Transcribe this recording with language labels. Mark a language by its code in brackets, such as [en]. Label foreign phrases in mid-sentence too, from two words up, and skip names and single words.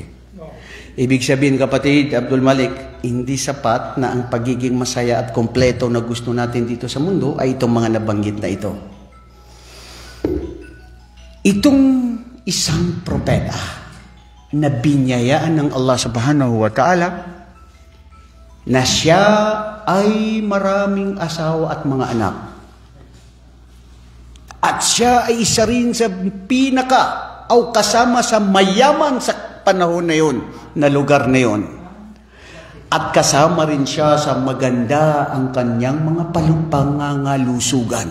[tl] Ibig sabihin, kapatid Abdul Malik, hindi sapat na ang pagiging masaya at kompleto na gusto natin dito sa mundo ay itong mga nabanggit na ito. Itong isang propeta na binyayaan ng [ar] الله سبحانه وتعالى, [tl] na siya ay maraming asawa at mga anak, at siya ay isa rin sa o kasama sa mayaman sa panahon na yun, na lugar na yun, at kasama rin siya sa maganda ang kanyang mga pangangalusugan.